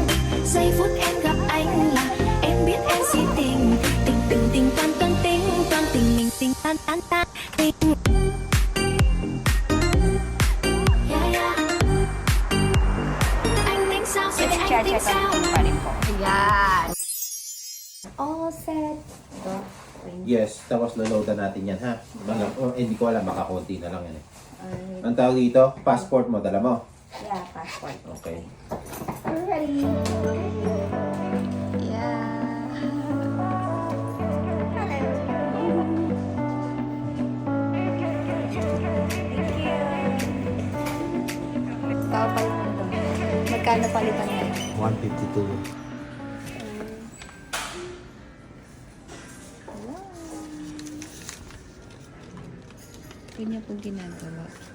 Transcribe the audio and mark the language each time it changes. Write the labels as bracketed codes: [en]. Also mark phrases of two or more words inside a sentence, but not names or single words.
[vi] Giây phút em gặp anh là em biết em si tình. Tình tình tình tang tang tình tang tình mình tình tang tang tang tình. Anh tính sao sẽ anh tính sao? [tl] Ayan. [en] All set. [tl] Ito. Yes, tapos loloadan natin yan ha. Hindi ko alam, baka konti na lang yan eh. Ang tawag dito, passport mo, dala mo? [en] Yeah, passport. Okay. Ready. Yeah. [tl] Tao pa yung ito. Magkano palitan niya? 152. Kanya po ginagawa.